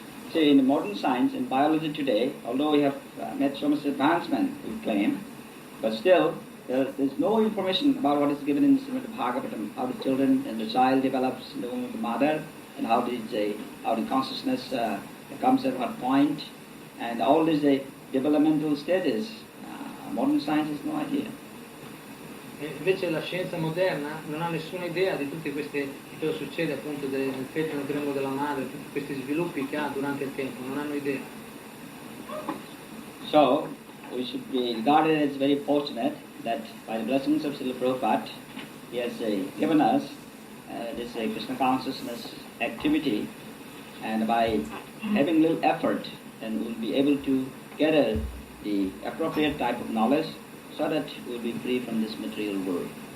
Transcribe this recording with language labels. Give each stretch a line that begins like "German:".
English: See, in modern science and biology today, although we have made so much advancement, we claim, but still there's no information about what is given in the Srimad Bhagavatam, how the children and the child develops in the womb of the mother, and how the consciousness comes at what point, and all these developmental stages. Modern science has no idea.
Italian: E invece la scienza moderna non ha nessuna idea di tutte queste, di cosa succede appunto nel feto, nel grembo della madre, tutti questi sviluppi che ha durante il tempo, non hanno idea.
English: So, we should be regarded as very fortunate that by the blessings of Srila Prabhupada, he has given us this Krishna consciousness activity, and by having little effort, then we'll be able to gather the appropriate type of knowledge so that we'll be free from this material world.